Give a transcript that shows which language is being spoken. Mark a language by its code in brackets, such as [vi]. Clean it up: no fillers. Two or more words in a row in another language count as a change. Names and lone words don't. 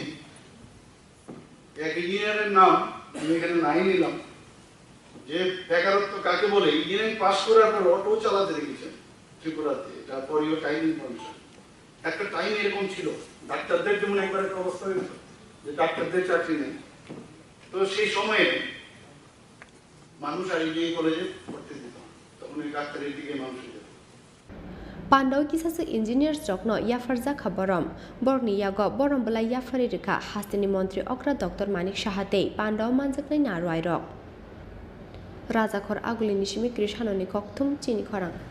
[bn] এক ইঞ্জিনিয়ারের নাম আমি এখানে নাই নিলাম, যে বেকারত্ব কাকে বলে, ইঞ্জিনিয়ারিং পাস করার পর অটো চালাতে দেখেছেন ত্রিপুরাতে, এটা [en] for your kind information. [bn] একটা টাইম এরকম ছিল, ডাক্তারদের যেমন একবার একটা অবস্থা হয়েছিল যে ডাক্তারদের চাকরি নেই। তো সেই সময়ে মানুষ আর এই কলেজে পড়তে দিত, তখন ওই ডাক্তারের দিকে মানুষ যেত। [trp] Pandau kisah engineers jokno yafarza khabaram borni yago borom bela yafari rika hastini montri okra Dr. Manik Shahate Pandau manjaknai narwai rok Rajakhor agulini shimi krishanoni kokthum chini khorang